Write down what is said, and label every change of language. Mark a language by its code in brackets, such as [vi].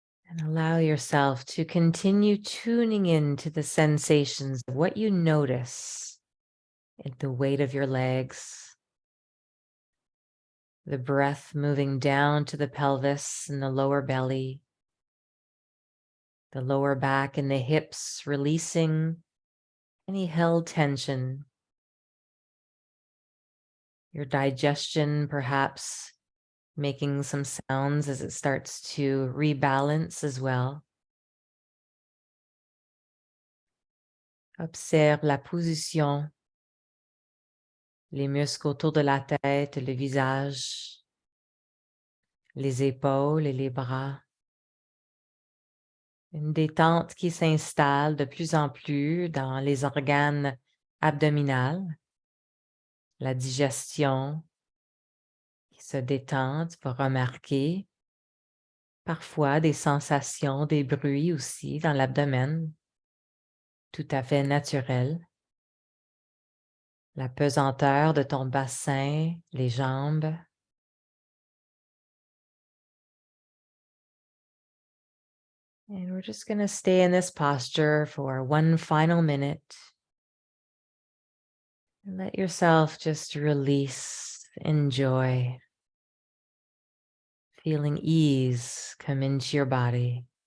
[en] And allow yourself to continue tuning into the sensations of what you notice in the weight of your legs, the breath moving down to the pelvis and the lower belly, the lower back and the hips, releasing any held tension. Your digestion perhaps making some sounds as it starts to rebalance as well. [fr] Observe la position, les muscles autour de la tête, le visage, les épaules et les bras. Une détente qui s'installe de plus en plus dans les organes abdominaux, la digestion qui se détend. Tu vas remarquer parfois des sensations, des bruits aussi dans l'abdomen, tout à fait naturel. La pesanteur de ton bassin, les jambes. [en] And we're just going to stay in this posture for one final minute. And let yourself just release, enjoy, feeling ease come into your body.